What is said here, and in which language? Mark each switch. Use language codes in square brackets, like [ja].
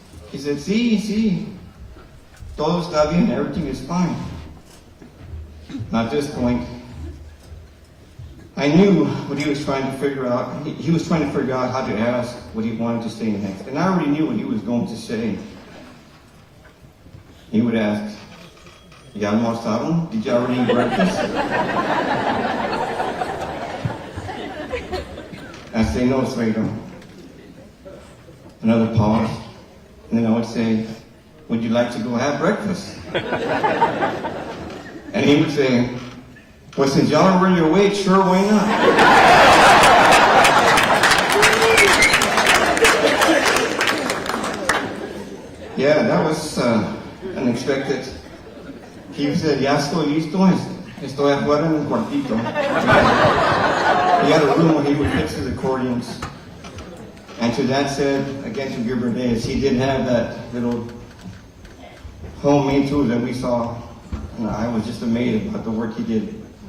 [en] He said, [es] sí. Todo está bien, [en] everything is fine. Now at this point, I knew what he was trying to figure out. He was trying to figure out how to ask what he wanted to say next. And I already knew what he was going to say. he would ask, [es] ¿Ya almorzaron? [en] Did you already eat breakfast? I'd say, no, suegro. Another pause, and then I would say, would you like to go have breakfast? And he would say, well, since y'all are really awake, sure, why not? Yeah, that was unexpected. He said, [es] ya estoy listo, estoy afuera en el cuartito. [en] He had a room where he would fix his accordions. And to that said, again to Gilbert Days, he did have that little homemade tool that we saw. And I was just amazed about the work he did.